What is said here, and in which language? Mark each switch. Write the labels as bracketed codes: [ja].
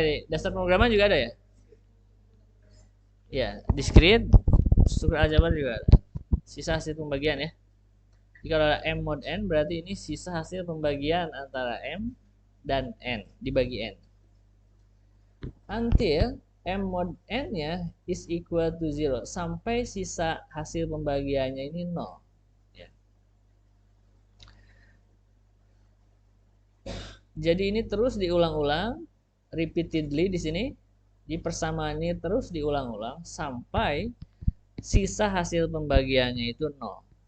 [id] Dasar pemrograman juga ada ya? Ya, discrete, struktur aljabar juga ada. Sisa hasil pembagian ya. Jika ada M mod N berarti ini sisa hasil pembagian antara M dan N dibagi N. [en] Until M mod N-nya is equal to 0. [id] Sampai sisa hasil pembagiannya ini 0. Jadi ini terus diulang-ulang, repeatedly di sini, di persamaan ini terus diulang-ulang sampai sisa hasil pembagiannya itu 0.